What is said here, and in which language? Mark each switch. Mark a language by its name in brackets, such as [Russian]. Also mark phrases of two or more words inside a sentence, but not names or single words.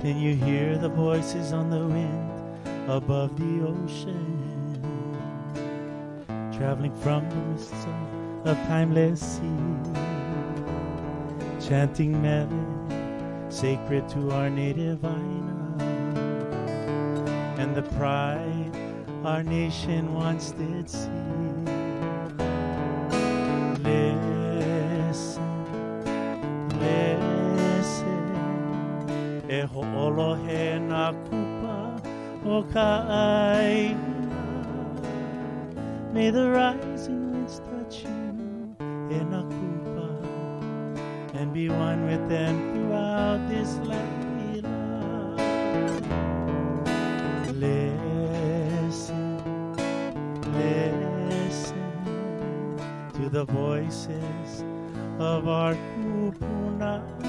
[English] Can you hear the voices on the wind above the ocean, traveling from the mists of timeless sea, chanting melody sacred to our native Aina, and the pride our nation once did see. Listen, listen, [Hawaiian] e ho'olohe na kupa o ka'aina. [English] May the rising winds touch you in a kupa and be one with them throughout this land. Listen, listen to the voices of our kupuna.